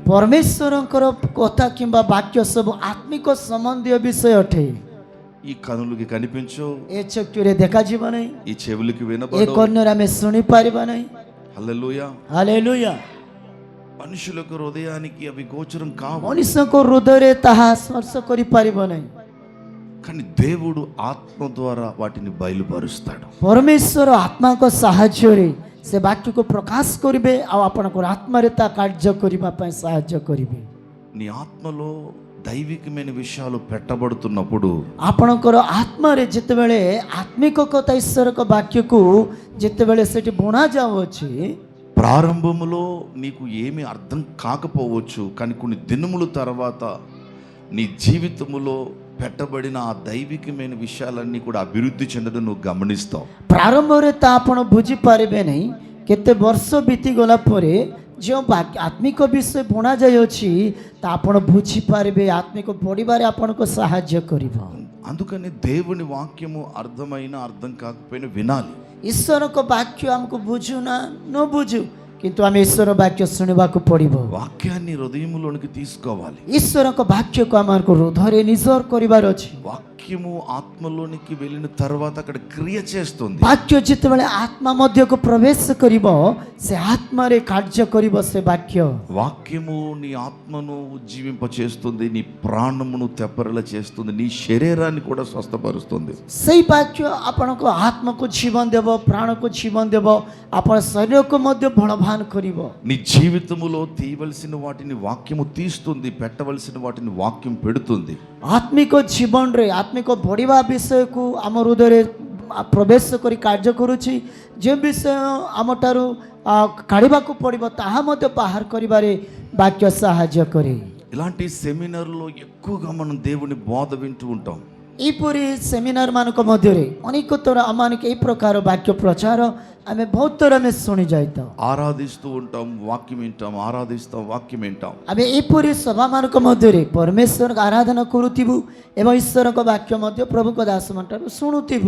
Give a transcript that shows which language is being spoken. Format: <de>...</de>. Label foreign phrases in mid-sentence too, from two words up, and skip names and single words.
<or>ପରମେଶ୍ୱରଙ୍କର କଥା କିମ୍ବା ବାକ୍ୟ ସବୁ ଆତ୍ମିକ ସମ୍ବନ୍ଧୀୟ ବିଷୟ ଅଟେ.</or> <te>ఈ కనులకి కనిపించవు,</te> <or>ଏ ଚକ୍ଷୁରେ ଦେଖାଯିବ ନାହିଁ,</or> <te>ఈ చెవులకి</te> <or>ଏ</or> <te>వినపడవు.</te> <or>କର୍ଣ୍ଣରେ ଆମେ ଶୁଣିପାରିବା ନାହିଁ.</or> <te>హల్లెలూయా.</te> <or>ହାଲେଲୁୟା.</or> <te>మనుషులకు హృదయానికి అవి గోచరం కావు,</te> <or>ମଣିଷଙ୍କ ହୃଦୟରେ ତାହା ସ୍ପର୍ଶ କରିପାରିବ ନାହିଁ.</or> <te>కానీ దేవుడు ఆత్మ ద్వారా వాటిని బయలుపరుస్తాడు.</te> <or>ପରମେଶ୍ୱର ଆତ୍ମାଙ୍କ ସାହାଯ୍ୟରେ ସେ ବାକ୍ୟକୁ ପ୍ରକାଶ କରିବେ ଆଉ ଆପଣଙ୍କର ଆତ୍ମାରେ ତା କାର୍ଯ୍ୟ କରିବା ପାଇଁ ସାହାଯ୍ୟ କରିବେ.</or> <te>నీ ఆత్మలో దైవికమైన విషయాలు పెట్టబడుతున్నప్పుడు</te> <or>ଆପଣଙ୍କର ଆତ୍ମାରେ ଯେତେବେଳେ ଆତ୍ମିକ କଥା ଈଶ୍ୱରଙ୍କ ବାକ୍ୟକୁ ଯେତେବେଳେ ସେଠି ବୁଣା ଯାଉଅଛି,</or> <te>ప్రారంభములో నీకు ఏమీ అర్థం కాకపోవచ్చు, కానీ కొన్ని దినముల తర్వాత నీ జీవితములో పెట్టబడిన ఆ దైవికమైన విషయాలన్నీ కూడా అభివృద్ధి చెందడం నువ్వు గమనిస్తావు.</te> <or>ପ୍ରାରମ୍ଭରେ ତା ଆପଣ ବୁଝିପାରିବେ ନାହିଁ. କେତେ ବର୍ଷ ବିତିଗଲା ପରେ ଯେଉଁ ଆତ୍ମିକ ବିଷୟ ବୁଣା ଯାଇଅଛି ତା ଆପଣ ବୁଝିପାରିବେ, ଆତ୍ମିକ ପଢ଼ିବାରେ ଆପଣଙ୍କୁ ସାହାଯ୍ୟ କରିବ.</or> <te>అందుకని దేవుని వాక్యము అర్థమైన అర్థం కాకపోయినా వినాలి.</te> <or>ଈଶ୍ୱରଙ୍କ ବାକ୍ୟ ଆମକୁ ବୁଝୁ ନା ନ ବୁଝୁ, କିନ୍ତୁ ଆମେ ଈଶ୍ୱର ବାକ୍ୟ ଶୁଣିବାକୁ ପଡ଼ିବ.</or> <te>వాక్యాన్ని హృదయములోనికి తీసుకోవాలి.</te> <or>ଈଶ୍ୱରଙ୍କ ବାକ୍ୟକୁ ଆମକୁ ହୃଦୟରେ ନିଜର କରିବାର ଅଛି.</or> <te>వాక్యము ఆత్మలోనికి వెళ్ళిన తర్వాత అక్కడ క్రియ చేస్తుంది.</te> <or>ବାକ୍ୟ ଯେତେବେଳେ ଆତ୍ମା ମଧ୍ୟକୁ ପ୍ରବେଶ କରିବ ସେ ଆତ୍ମାରେ କାର୍ଯ୍ୟ କରିବ. ସେ ବାକ୍ୟ</or> <te>వాక్యము నీ ఆత్మను ఉజ్జీవింప చేస్తుంది, నీ ప్రాణమును తెప్పరిల చేస్తుంది, నీ శరీరాన్ని కూడా స్వస్థపరుస్తుంది.</te> <or>ସେଇ ବାକ୍ୟ ଆପଣଙ୍କ ଆତ୍ମାକୁ ଜୀବନ ଦେବ, ପ୍ରାଣକୁ ଜୀବନ ଦେବ, ଆପଣ ଶରୀରକୁ ମଧ୍ୟ ବଳବାନ କରିବ.</or> <te>నీ జీవితములో తీయవలసిన వాటిని వాక్యము తీస్తుంది, పెట్టవలసిన వాటిని వాక్యం పెడుతుంది.</te> <or>ଆତ୍ମିକ ଜୀବନରେ ଆତ୍ମିକ ବଢ଼ିବା ବିଷୟକୁ ଆମ ହୃଦୟରେ ପ୍ରବେଶ କରି କାର୍ଯ୍ୟ କରୁଛି. ଯେଉଁ ବିଷୟ ଆମଠାରୁ କାଢ଼ିବାକୁ ପଡ଼ିବ ତାହା ମଧ୍ୟ ବାହାର କରିବାରେ ବାକ୍ୟ ସାହାଯ୍ୟ କରେ.</or> <te>ఇలాంటి సెమినార్లో ఎక్కువగా మనం దేవుని బోధ వింటూ ఉంటాం.</te> <or>ଏହିପରି ସେମିନାର ମାନଙ୍କ ମଧ୍ୟରେ ଅନେକ ଥର ଆମମାନଙ୍କୁ ଏହି ପ୍ରକାର ବାକ୍ୟ ପ୍ରଚାର ଆମେ ବହୁତ ଥର ଆମେ ଶୁଣି ଯାଇଥାଉ.</or> <te>ఆరాధిస్తూ ఉంటాం, వాక్యం వింటాం, ఆరాధిస్తాం, వాక్యం వింటాం.</te> <or>ଆମେ ଏହିପରି ସଭାମାନଙ୍କ ମଧ୍ୟରେ ପରମେଶ୍ୱରଙ୍କ ଆରାଧନା କରୁଥିବୁ ଏବଂ ଈଶ୍ୱରଙ୍କ ବାକ୍ୟ ମଧ୍ୟ ପ୍ରଭୁଙ୍କ ଦାସମାନଠାରୁ ଶୁଣୁଥିବୁ.</or>